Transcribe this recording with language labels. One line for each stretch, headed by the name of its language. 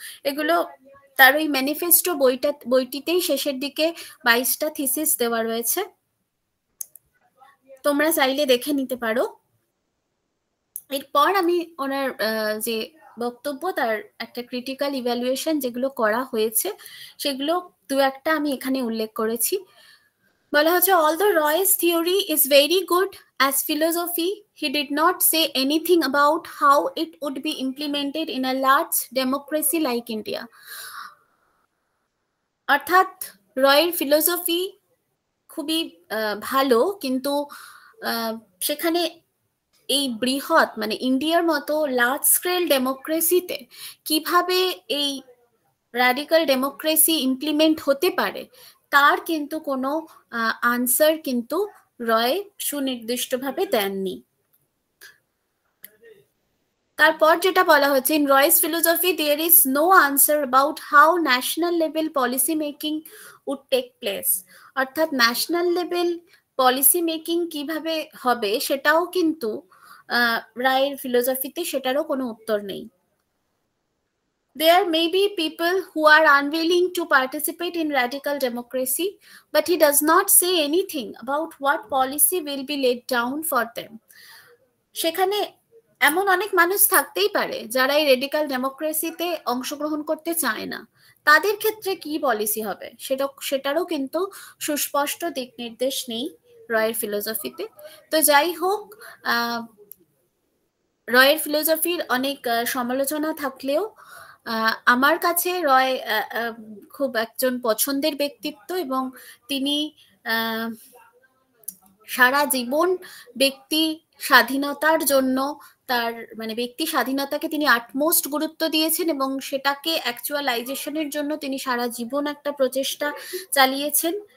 Bangla: এগুলো তার ওই ম্যানিফেস্টো বইটিতেই শেষের দিকে 22টা থিসিস দেওয়া রয়েছে, তোমরা চাইলে দেখে নিতে পারো। এরপর আমি ওনার যে বক্তব্য, তার একটা ক্রিটিক্যাল ইভ্যালুয়েশন যেগুলো করা হয়েছে সেগুলো দু একটা আমি এখানে উল্লেখ করেছি। বলা হচ্ছে,
English: although Roy's theory is very good as philosophy, he did not say anything about how it would be implemented in a large democracy like India.
Bangla: অর্থাৎ রয়ের ফিলোসফি খুবই ভালো, কিন্তু সেখানে এই বৃহৎ মানে ইন্ডিয়ার মতো লার্জ স্কেল ডেমোক্রেসিতে কিভাবে এই র্যাডিক্যাল ডেমোক্রেসি ইমপ্লিমেন্ট হতে পারে তার কিন্তু কোনো আনসার কিন্তু রয় সুনির্দিষ্টভাবে দেননি। তারপর যেটা বলা হচ্ছে,
English: in Roy's philosophy there is no answer about how national level policy making would take place.
Bangla: অর্থাৎ ন্যাশনাল লেভেল পলিসি মেকিং কিভাবে হবে সেটাও কিন্তু রায়ের ফিলোসফিতে সেটারও কোনো উত্তর নেই।
English: There may be people who are unwilling to participate in radical democracy, but he does not say anything about what policy will be laid down for them.
Bangla: সেখানে এমন অনেক মানুষ থাকতেই পারে যারা এই রেডিক্যাল ডেমোক্রেসিতে অংশগ্রহণ করতে চায় না, তাদের ক্ষেত্রে কি পলিসি হবে সেটারও কিন্তু সুস্পষ্ট দিক নির্দেশ নেই রয়ের ফিলোসফিতে। তো যাই হোক, রয়ের ফিলোসফির অনেক সমালোচনা থাকলেও আমার কাছে রয় খুব একজন পছন্দের ব্যক্তিত্ব, এবং তিনি সারা জীবন ব্যক্তি স্বাধীনতার জন্য তার মানে ব্যক্তি স্বাধীনতাকে তিনি আটমোস্ট গুরুত্ব দিয়েছেন, এবং সেটাকে অ্যাকচুয়ালাইজেশনের জন্য তিনি সারা জীবন একটা প্রচেষ্টা চালিয়েছেন।